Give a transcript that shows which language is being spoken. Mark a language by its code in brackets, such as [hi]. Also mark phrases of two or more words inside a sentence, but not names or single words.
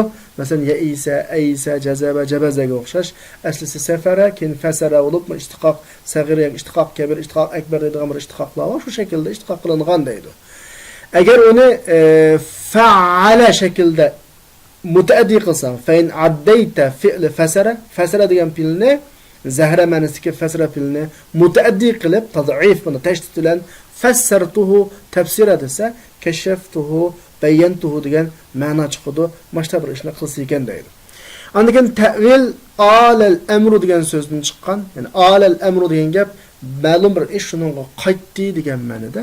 [uz] Masalan, ya Isa, Aysa, Jazaba, Jabazaga o'xshash aslisi safara, keyin fasara bo'lib, ishtiqoq sag'ir, ishtiqoq kabir, ishtiqoq akbar deydigan bir ishtiqoqlar bor. Shu shaklda ishtiqoq qilingan deydi. Agar uni fa'ala shaklda mutaaddi qilsang, [ar] فإن عديت فعل فسر, [uz] fasara degan fe'lni zahra ma'nosidagi fasara fe'lni mutaaddi qilib, tad'if buni tashdid bilan [ar] فسرته تفسيرا [uz] desa, [ar] كشفته بينته [uz] degan ma'no chiqadi. Boshqa bir ishni qilsa ekan deydi. Andan [ar] تأويل آل الأمر [uz] degan so'zdan chiqqan, ya'ni [ar] آل الأمر [uz] degan gap ma'lum bir ish shuningga qaytdi degan ma'noda.